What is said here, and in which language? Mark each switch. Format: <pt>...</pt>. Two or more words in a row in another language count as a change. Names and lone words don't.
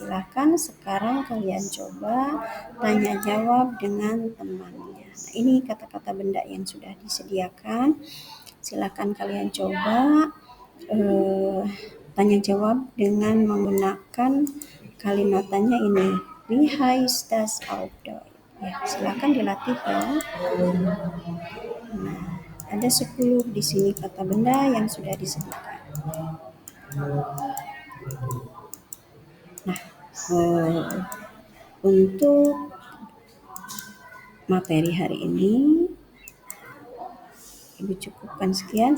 <id>Silahkan sekarang kalian coba tanya jawab dengan temannya. Nah, ini kata-kata benda yang sudah disediakan. Silahkan kalian coba tanya jawab dengan menggunakan kalimat tanya ini,</id> <de>wie heißt das auf Deutsch?</de> <id>Ya, silahkan dilatih ya. Nah, ada 10 di sini kata benda yang sudah disediakan. Nah, untuk materi hari ini Ibu cukupkan sekian.</id>